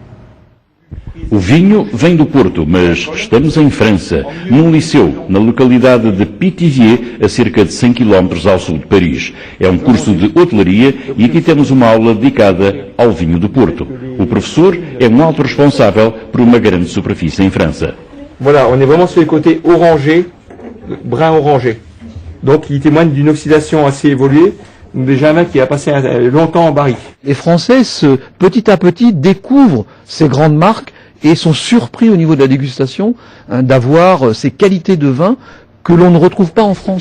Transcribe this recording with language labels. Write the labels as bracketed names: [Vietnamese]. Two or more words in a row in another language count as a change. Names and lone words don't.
[Portuguese] O vinho vem do Porto, mas estamos em França, num liceu, na localidade de Pithiviers, a cerca de 100 km ao sul de Paris. É um curso de hotelaria e aqui temos uma aula dedicada ao vinho do Porto. O professor é um alto responsável por uma grande superfície em França. [French] Voilà, on est vraiment sur le côté orangé, brun orangé. Donc il témoigne d'une oxydation assez évoluée, déjà un vin qui a passé longtemps en barrique. Les Français, petit à petit, découvrent ces grandes marques et sont surpris au niveau de la dégustation d'avoir ces qualités de vin que l'on ne retrouve pas en France.